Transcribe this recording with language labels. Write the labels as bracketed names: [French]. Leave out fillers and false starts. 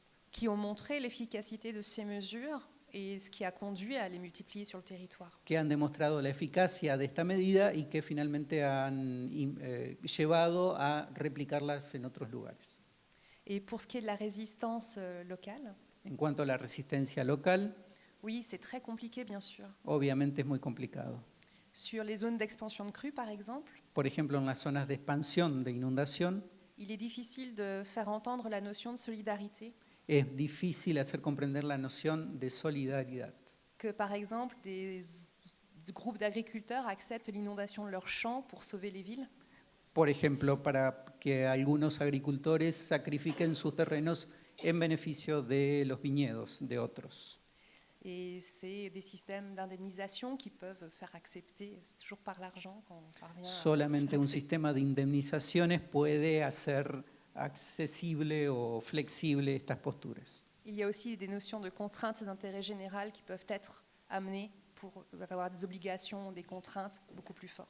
[French] qui ont montré l'efficacité de ces mesures et ce qui a conduit à les multiplier sur le territoire. [Spanish] que han demostrado la eficacia de esta medida y que finalmente han llevado a replicarlas en otros lugares. [French] Et pour ce qui est de la résistance locale, [Spanish] En cuanto a la resistencia local, [French] oui, c'est très compliqué, bien sûr. [Spanish] obviamente es muy complicado. [French] Sur les zones d'expansion de crue, par exemple, [Spanish] Por ejemplo, en las zonas de expansión de inundación, [French] il est difficile de faire entendre la notion de solidarité, [Spanish] es difícil hacer comprender la noción de solidaridad. [French] que par exemple des groupes d'agriculteurs acceptent l'inondation de leurs champs pour sauver les villes. [Spanish] Por ejemplo, para que algunos agricultores sacrifiquen sus terrenos en beneficio de los viñedos de otros. [French] Et c'est des systèmes d'indemnisation qui peuvent faire accepter, c'est toujours par l'argent qu'on parvient [Spanish] Solamente [French] faire [Spanish] un [French] accepter. [Spanish] sistema de indemnizaciones puede hacer accesible o flexible estas posturas. [French] Il y a aussi des notions de contraintes d'intérêt général qui peuvent être amenées pour avoir des obligations, des contraintes beaucoup plus fortes.